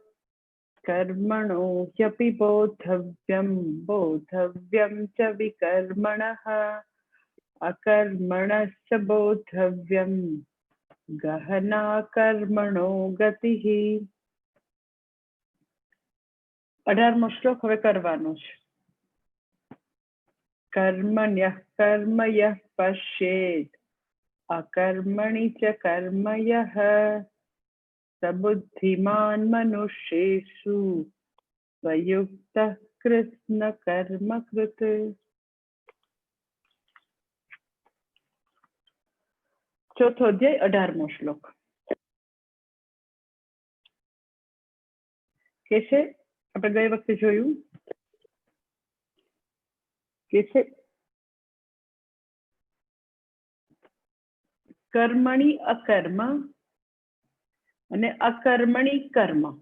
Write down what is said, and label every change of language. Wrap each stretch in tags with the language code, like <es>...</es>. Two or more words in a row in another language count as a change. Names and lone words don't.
<sa>कर्मणो ह्यपि बोद्धव्यं च विकर्मणः अकर्मणश्च बोद्धव्यं गहना कर्मणो गतिः।</sa> <gu>18મો શ્લોક હવે કરવાનો છે।</gu> <sa>कर्मण्यः कर्म यः पश्येत् अकर्मणि च कर्म यः स बुद्धिमान् मनुष्येषु स्वयुक्तः कृत्स्न कर्म कृत्।</sa> <gu>ચોથો અધ્યાય 18મો શ્લોક કે છે આપણે ગઈ વખતે જોયું કે છે</gu> <sa>कर्मणि अकर्म</sa> <gu>અને</gu> <sa>अकर्मणि कर्म।</sa>